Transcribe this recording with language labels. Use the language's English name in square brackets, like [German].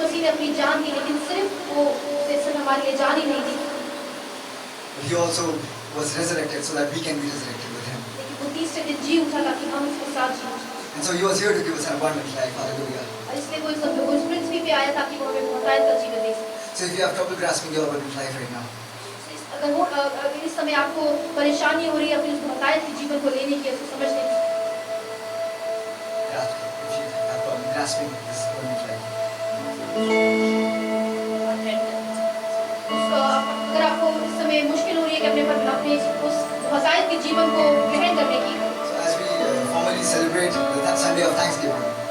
[Hindi] अपनी जान दी, लेकिन सिर्फ वो सिर्फ हमारे लिए जान ही नहीं दी, [English] but he also was resurrected so that we can be resurrected with him. [Hindi] लेकिन वो तीसरे दिन जी उठा ताकि हम उसके साथ जी उठें। [English] And so he was here to give us an abundant life. Hallelujah. [Hindi] और इसलिए वो इस पृथ्वी पे आया ताकि वो हमें बहुतायत का जीवन दे सके। [English] So if you have trouble grasping your abundant life right now, [Hindi] अगर इस समय आपको परेशानी हो रही है अपनी उस बहुतायत के जीवन को लेने की, उसको समझने की, [English] grasp it. If you have trouble grasping this abundant life. [Hindi] अगर आपको इस समय मुश्किल हो रही है कि अपने उस बहुतायत के जीवन को ग्रहण करने की, [English] So as we formally celebrate the Sunday of Thanksgiving,